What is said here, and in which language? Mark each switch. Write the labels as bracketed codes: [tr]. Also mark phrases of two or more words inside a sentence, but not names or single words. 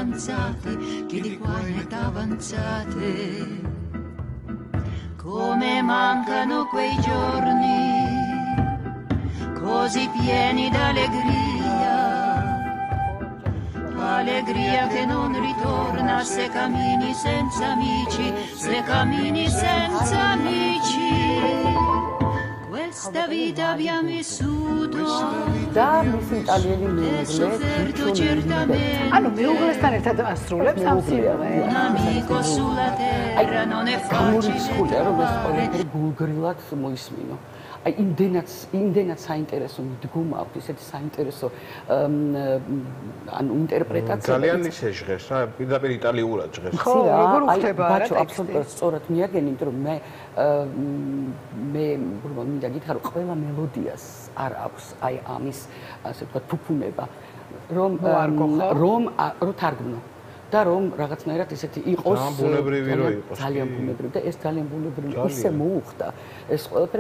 [it] avanzate come mancano quei giorni così pieni d'allegria che non ritorna se cammini senza amici questa vita abbiamo vissuto [ka] და მისი იტალიელი მეუღლე ანუ მეუღლესთან ერთად ასრულებს ამ სიმღერას [it] amico sulla terra non è facile [ka] რომ ეს ყველაფერი გულგრილად მოისმინო აი იმდენად საინტერესო მიდგომა აქვს ისეთი საინტერესო ანუ ინტერპრეტაცია ძალიან ისე ჟღერს რა პირდაპირ იტალიურად ჟღერს ხო როგორ უხდება რა ტექსტი აბსოლუტურად სწორად მიაგენი იმიტომ რომ მე მინდა გითხრა რომ ყველა მელოდიას არ აქვს აი ამის ასე ვთქვათ ფუფუნება რომ თარგმნო და რომ რაღაცნაირად ისეთი იყოს ძალიან ბუნებრივი და ეს ძალიან ბუნებრივი ისე მოუხდა ეს ყველაფერი